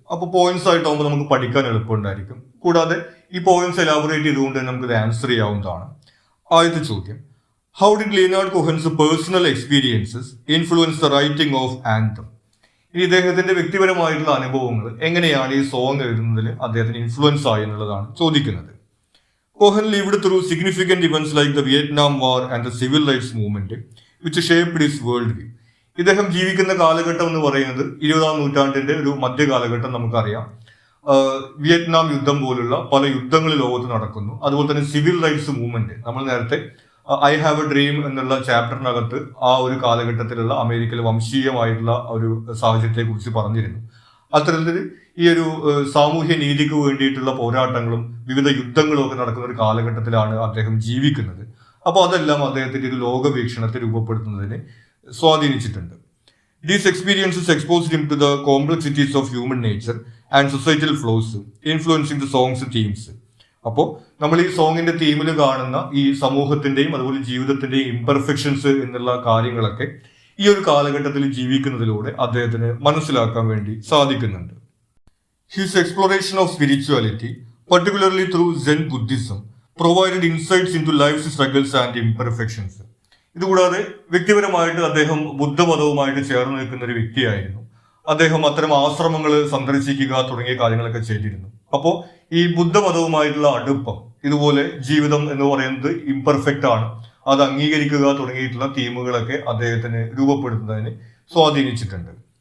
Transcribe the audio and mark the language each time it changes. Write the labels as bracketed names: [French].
[Malayalam] അപ്പോൾ പോയിന്റ്സ് ആയിട്ടാകുമ്പോൾ നമുക്ക് പഠിക്കാൻ എളുപ്പമുണ്ടായിരിക്കും. കൂടാതെ ഈ പോയിന്റ്സ് എലാബറേറ്റ് ചെയ്തുകൊണ്ട് നമുക്ക് ഇത് ആൻസർ ചെയ്യാവുന്നതാണ്. [English] ആദ്യത്തെ ചോദ്യം, how did Leonard Cohen's personal experiences influence the writing of Anthem? [Malayalam] ഇനി ഇദ്ദേഹത്തിന്റെ വ്യക്തിപരമായിട്ടുള്ള അനുഭവങ്ങൾ എങ്ങനെയാണ് ഈ സോങ് എഴുതുന്നതിൽ അദ്ദേഹത്തിന് ഇൻഫ്ലുവൻസ് ആയി എന്നുള്ളതാണ് ചോദിക്കുന്നത്. [English] Cohen lived through significant events like the Vietnam War and the Civil Rights Movement, which shaped his worldview. [Malayalam] ഇദ്ദേഹം ജീവിക്കുന്ന കാലഘട്ടം എന്ന് പറയുന്നത് 20ാം നൂറ്റാണ്ടിന്റെ ഒരു മധ്യകാലഘട്ടം. നമുക്കറിയാം വിയറ്റ്നാം യുദ്ധം പോലുള്ള പല യുദ്ധങ്ങൾ ലോകത്ത് നടക്കുന്നു. അതുപോലെ തന്നെ സിവിൽ റൈറ്റ്സ് മൂവ്മെന്റ്, നമ്മൾ നേരത്തെ ഐ ഹാവ് എ ഡ്രീം എന്നുള്ള ചാപ്റ്ററിനകത്ത് ആ ഒരു കാലഘട്ടത്തിലുള്ള അമേരിക്കയിലെ വംശീയമായിട്ടുള്ള ഒരു സാഹചര്യത്തെ കുറിച്ച് പറഞ്ഞിരുന്നു. അത്തരത്തിൽ ഈ ഒരു സാമൂഹ്യ നീതിക്ക് വേണ്ടിയിട്ടുള്ള പോരാട്ടങ്ങളും വിവിധ യുദ്ധങ്ങളും ഒക്കെ നടക്കുന്ന ഒരു കാലഘട്ടത്തിലാണ് അദ്ദേഹം ജീവിക്കുന്നത്. അപ്പോൾ അതെല്ലാം അദ്ദേഹത്തിന്റെ ഒരു ലോകവീക്ഷണത്തെ രൂപപ്പെടുത്തുന്നതിന് സ്വാധീനിച്ചിട്ടുണ്ട്. [English] These experiences exposed him to the complexities of human nature and societal flaws, influencing the song's themes. [Malayalam] അപ്പോൾ നമ്മൾ ഈ സോങ്ങിന്റെ തീമിൽ കാണുന്ന ഈ സമൂഹത്തിന്റെയും അതുപോലെ ജീവിതത്തിന്റെയും ഇംപെർഫെക്ഷൻസ് എന്നുള്ള കാര്യങ്ങളൊക്കെ ഈ ഒരു കാലഘട്ടത്തിൽ ജീവിക്കുന്നതിലൂടെ അദ്ദേഹത്തിന് മനസ്സിലാക്കാൻ വേണ്ടി സാധിക്കുന്നുണ്ട്. [English] His exploration of spirituality, particularly through Zen Buddhism, provided insights into life's struggles and imperfections. [Malayalam] ഇതുകൂടാതെ വ്യക്തിപരമായിട്ട് അദ്ദേഹം ബുദ്ധമതവുമായിട്ട് ചേർന്ന് നിൽക്കുന്ന ഒരു വ്യക്തിയായിരുന്നു. അദ്ദേഹം അത്തരം ആശ്രമങ്ങൾ സന്ദർശിക്കുക തുടങ്ങിയ കാര്യങ്ങളൊക്കെ ചെയ്തിരുന്നു. അപ്പോൾ ഈ ബുദ്ധമതവുമായിട്ടുള്ള അടുപ്പം, ഇതുപോലെ ജീവിതം എന്ന് പറയുന്നത് ഇംപെർഫെക്റ്റ് ആണ്, അത് അംഗീകരിക്കുക തുടങ്ങിയിട്ടുള്ള തീമുകളൊക്കെ അദ്ദേഹത്തിന് രൂപപ്പെടുത്തുന്നതിന് സ്വാധീനിച്ചിട്ടുണ്ട്.